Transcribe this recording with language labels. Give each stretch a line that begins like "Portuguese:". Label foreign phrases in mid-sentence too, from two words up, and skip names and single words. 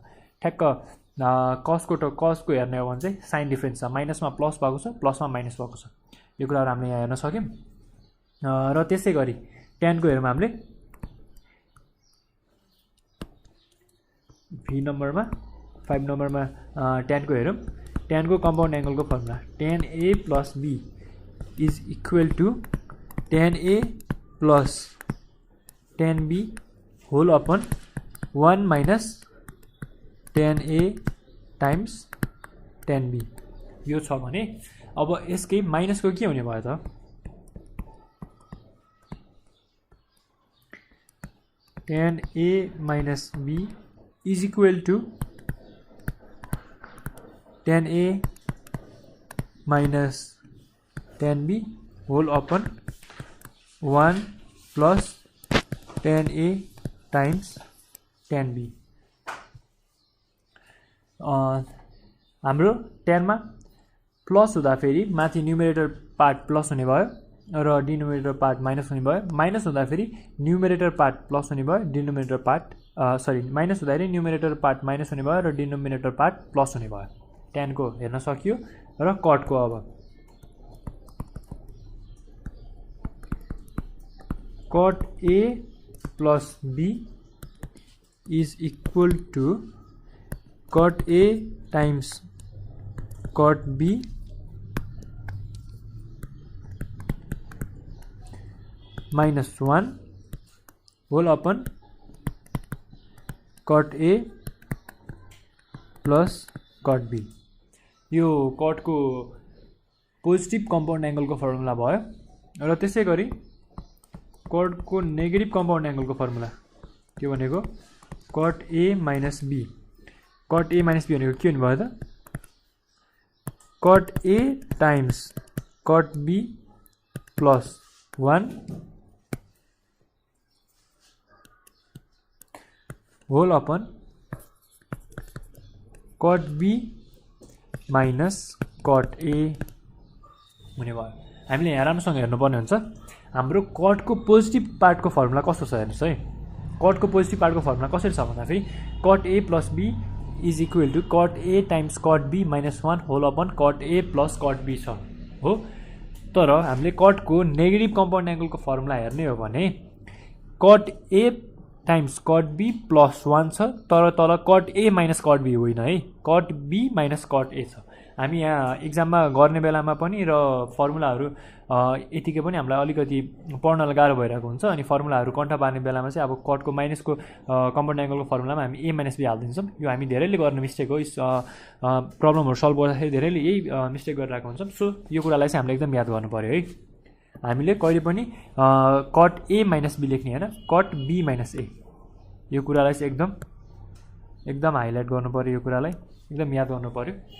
Nepali: ठ्याक्क कसको हेर्ने हो भने चाहिँ
English: sign difference
Nepali: छ, माइनसमा प्लस भएको छ, प्लसमा माइनस भएको छ। यो कुराहरू हामीले यहाँ हेर्न सक्यौँ। र त्यसै गरी ट्यानको हेरौँ हामीले। V नम्बरमा 5 नम्बरमा ट्यानको हेरौँ। ट्यानको
English: compound angle formula tan A plus B is equal to tan A plus tan B whole upon 1 minus tan A times tan B,
Nepali: यो छ भने अब यसकै माइनसको के हुने भयो त?
English: tan A minus B is equal to tan A minus tan B whole upon 1 plus tan A times tan b
Nepali: हाम्रो tan मा प्लस हुँदाखेरि माथि
English: numerator part plus
Nepali: हुने भयो र
English: denominator part minus
Nepali: हुने भयो माइनस हुँदाखेरि
English: numerator part plus
Nepali: हुने भयो
English: denominator part minus
Nepali: हुँदाखेरि
English: numerator part minus
Nepali: हुने भयो र
English: denominator part plus
Nepali: हुने भयो tan को हेर्न सकियो र cot को अब
English: cot A plus B is equal to cot A times cot B minus 1 whole upon cot A plus cot B.
Nepali: यो cot को
English: positive compound angle
Nepali: को फर्मुला भयो र त्यसै गरी cot को
English: negative compound angle
Nepali: को फर्मुला के भनेको
English: cot A minus B. cot A minus B
Nepali: भनेको के हुने भयो त
English: cot A times cot B plus 1 whole upon cot B minus cot A
Nepali: हुने भयो हामीले यहाँ राम्रोसँग हेर्नुपर्ने हुन्छ हाम्रो cot को
English: positive part
Nepali: को फर्मुला कस्तो छ हेर्नुस् है cot को
English: positive part
Nepali: को फर्मुला कसरी छ भन्दाखेरि
English: cot A plus B is equal to cot A times cot B minus 1 whole upon cot A plus cot B
Nepali: छ हो तर हामीले cot को
English: negative compound angle
Nepali: को फर्मुला हेर्ने हो भने
English: cot A times cot B plus 1
Nepali: छ तर तल
English: cot A minus cot B
Nepali: होइन है
English: cot B minus cot A
Nepali: छ हामी यहाँ एक्जाममा गर्ने बेलामा पनि र फर्मुलाहरु यतिकै पनि हामीलाई अलिकति पढ्नलाई गाह्रो भइरहेको हुन्छ अनि फर्मुलाहरु कन्ठा पार्ने बेलामा चाहिँ अब cot को माइनस को
English: compound angle
Nepali: को फर्मुलामा हामी
English: A minus B
Nepali: हाल्दिन्छौं यो हामी धेरैले गर्ने मिस्टेक हो प्रब्लमहरु सल्भ गर्दाखेरि धेरैले यही मिस्टेक गरिरहेको हुन्छौं सो यो कुरालाई चाहिँ हामीले एकदम याद गर्नु पर्यो है हामीले कहिले पनि
English: cot A minus B
Nepali: लेख्ने हैन
English: cot B minus A
Nepali: यो कुरालाई चाहिँ एकदम हाइलाइट गर्नु पर्यो यो कुरालाई एकदम याद गर्नु पर्यो